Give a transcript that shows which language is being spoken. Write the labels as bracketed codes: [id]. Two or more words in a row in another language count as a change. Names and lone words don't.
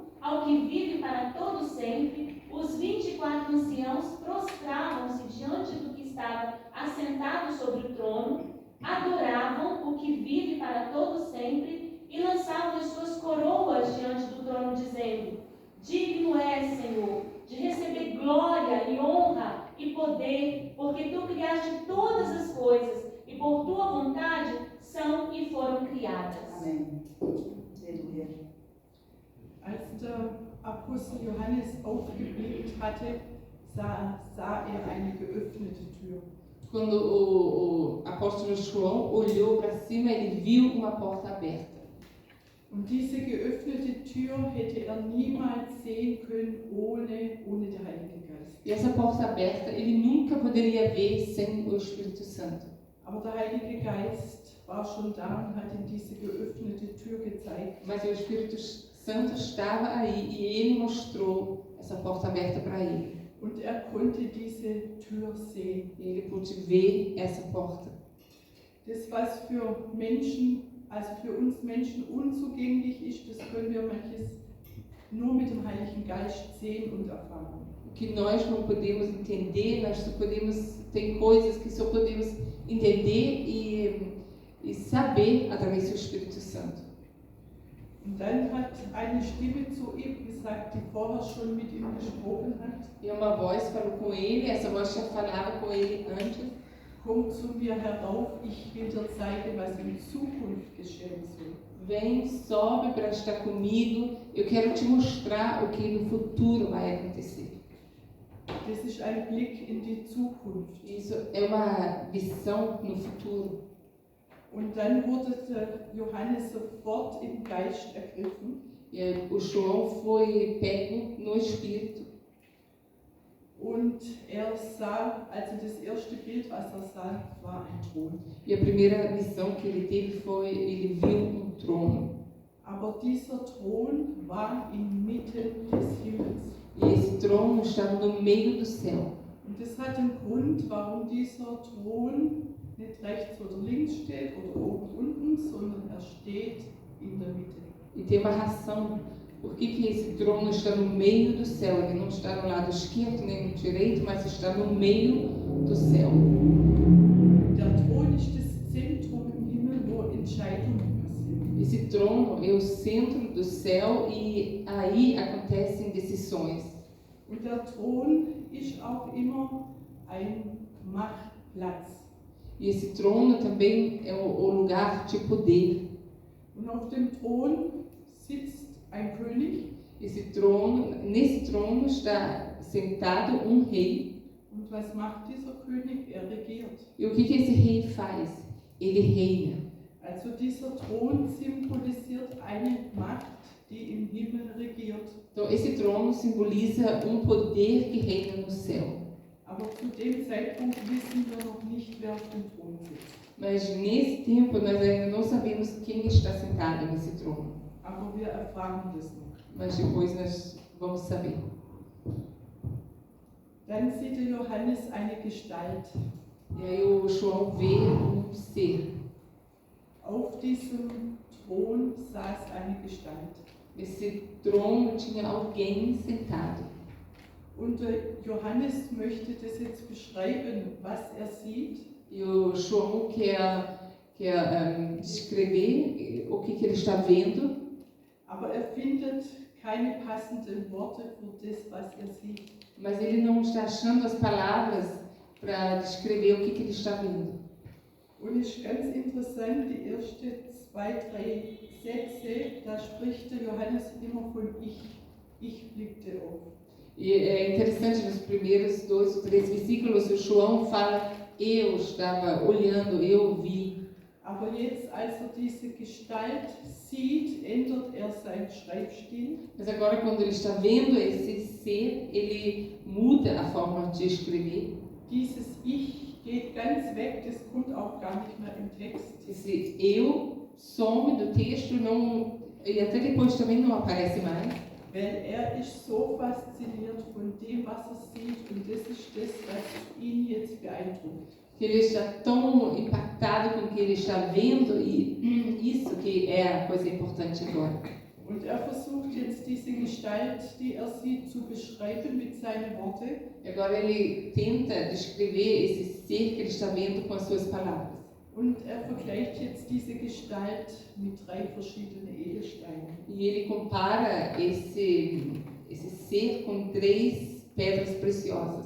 [pt] ao que vive para todo sempre, os 24 anciãos prostravam-se diante do que estava assentado sobre o trono, adoravam o que vive para todo sempre e lançavam as suas coroas diante do trono, dizendo: Digno és, Senhor, de receber glória e honra e poder, porque tu criaste todas as coisas e por tua vontade são e foram criadas. [de] Amen. Halleluja. Als der Apostel Johannes aufgeblickt hatte, sah er eine geöffnete Tür. [pt] Quando o apóstolo João olhou para cima, ele viu uma porta aberta. [de] Und diese geöffnete Tür hätte er niemals sehen können ohne den Heiligen Geist. [pt] E essa porta aberta, ele nunca poderia ver sem o Espírito Santo. [de] Aber der Heilige Geist war schon da und hat ihm diese geöffnete Tür gezeigt. [pt] Mas o Espírito Santo estava aí e ele mostrou essa porta aberta para ele. [de] Und er konnte diese Tür sehen. [pt] E ele pôde ver essa porta. [de] Das, was für Menschen, also für uns Menschen unzugänglich ist, das können wir manches nur mit dem Heiligen Geist sehen und erfahren. [pt] O que nós não podemos entender, nós só podemos, tem coisas que só podemos entender e saber através do Espírito Santo. [de] Und dann hat eine Stimme zu ihm gesagt, die vorher schon mit ihm gesprochen hat: [pt] E uma voz falou com ele, essa voz já falava com ele antes. [de] Komm zu mir herauf, ich will dir zeigen, was in Zukunft geschehen soll. [pt] Vem, sobe para estar comigo, eu quero te mostrar o que no futuro vai acontecer. [de] Das ist ein Blick in die Zukunft. [pt] Isso é uma visão no futuro. [de] Und dann wurde der Johannes sofort im Geist ergriffen. [pt] E o João foi pego no Espírito. [de] Und er sah, also das erste Bild, was er sah, war ein Thron. [pt] E a primeira visão que ele teve foi, ele viu trono. [de] Aber dieser Thron war inmitten des Himmels. [pt] E esse trono estava no meio do céu. [de] Und das hat einen Grund, warum dieser Thron nicht rechts oder links steht oder oben unten, sondern er steht in der Mitte. [pt] E tem uma razão. Por que esse trono está no meio do céu? Ele não está no lado esquerdo nem no direito, mas está no meio do céu. [de] Der Thron ist das Zentrum im Himmel, wo Entscheidungen passieren. [pt] Esse trono é o centro do céu e aí acontecem decisões. [de] Und der Thron ist auch immer ein Machtplatz. [pt] E esse trono também é o lugar de poder. [de] Und auf dem Thron sitzt ein König. [pt] Nesse trono está sentado rei. [de] Und was macht dieser König? Er regiert. [pt] E o que esse rei faz? Ele reina. [de] Also dieser Thron symbolisiert eine Macht, die im Himmel regiert. [pt] Então esse trono simboliza poder que reina no céu. [de] Aber zu dem Zeitpunkt wissen wir noch nicht, wer auf dem Thron sitzt. [pt] Mas nesse tempo nós ainda não sabemos quem está sentado nesse trono. [de] Aber wir erfahren das noch. [pt] Mas depois nós vamos saber. [de] Dann sieht der Johannes eine Gestalt. [pt] E aí o João vê ser. [de] Auf diesem Thron saß eine Gestalt. [pt] Esse trono tinha alguém sentado. [de] Und Johannes möchte das jetzt beschreiben, was er sieht. [pt] E o João quer descrever o que ele está vendo. [de] Aber er findet keine passenden Worte für das, was er sieht. [pt] Mas ele não está achando as palavras para descrever o que ele está vendo. [de] Und es ist ganz interessant, die ersten 2, 3 Sätze, da spricht der Johannes immer von ich. Ich blickte auf. [pt] E é interessante, nos primeiros 2 ou 3 versículos, o João fala, eu estava olhando, eu vi. [de] Aber jetzt, als er diese Gestalt sieht, ändert er seinen Schreibstil. [pt] Mas agora, quando ele está vendo esse ser, ele muda a forma de escrever. [de] Dieses Ich geht ganz weg, das kommt auch gar nicht mehr im Text. [pt] Esse eu some do texto e até depois também não aparece mais. [de] Weil er ist so fasziniert von dem, was er sieht, und das ist das, was ihn jetzt beeindruckt. [pt] Ele está tão impactado com o que ele está vendo e isso que é a coisa importante agora. [de] Und er versucht jetzt diese Gestalt, die er sieht, zu beschreiben mit seinen Worten. [pt] E agora ele tenta descrever esse ser que ele está vendo com as suas palavras. [de] Und er vergleicht jetzt diese Gestalt mit 3 verschiedenen Edelsteinen. [pt] E ele compara esse ser com 3 pedras preciosas.